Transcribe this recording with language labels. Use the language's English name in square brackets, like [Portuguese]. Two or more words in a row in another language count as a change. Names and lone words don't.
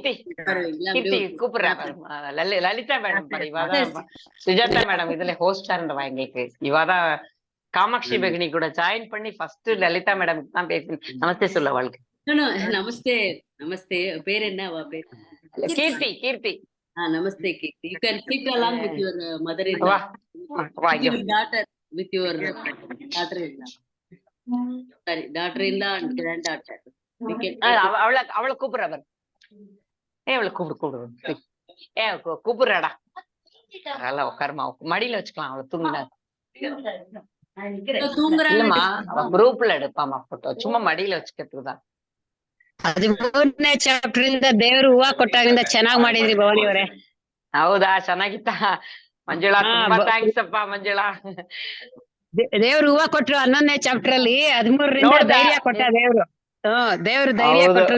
[Tamil] கூப்பிடுறாங்க. லலிதா மேடம் இவாதான் சுஜாதா மேடம் இதுல ஹோஸ்டா இருந்தவா எங்களுக்கு. இவாதான் காமாட்சி பகினி கூட ஜாயின் பண்ணி ஃபர்ஸ்ட் லலிதா மேடம் தான் பேசி நமஸ்தே சொல்ல வாழ்க்கை. நமஸ்தே நமஸ்தே. பேர் என்ன அவ பேர்? கீர்த்தி. [English] Namaste, Kirti. You can sit along with your mother-in-law, your daughter, with your daughter-in-law. Sorry, daughter-in-law and granddaughter. [Tamil] அவளை கூப்பிடுறவர். அவளை கூப்பிடுறாடா. அதெல்லாம் உட்காருமா, மடியில வச்சுக்கலாம். அவளை தூங்குறா. குரூப்ல எடுப்பாமா போட்டோ, சும்மா மடியில வச்சுக்கிறதுக்கு தான். [Kannada] 13ನೇ ಚಾಪ್ಟರ್ ಇಂದ ದೇವ್ರು ಹೂವ ಕೊಟ್ಟಾಗಿಂದ ಚೆನ್ನಾಗ್ ಮಾಡಿದ್ರಿ ಭವಾನಿ ಅವರೇ. ಹೌದಾ? ಚೆನ್ನಾಗಿತ್ತ ಮಂಜುಳಾ? ತುಂಬಾ ಥ್ಯಾಂಕ್ಸ್ ಅಪ್ಪ ಮಂಜುಳಾ. ದೇವ್ರು ಹೂವ ಕೊಟ್ರು 11ನೇ ಚಾಪ್ಟರ್ ಅಲ್ಲಿ. 13ರಿಂದ ಧೈರ್ಯ ಕೊಟ್ಟ ದೇವ್ರು. ದೇವ್ರು ಧೈರ್ಯ ಕೊಟ್ರು.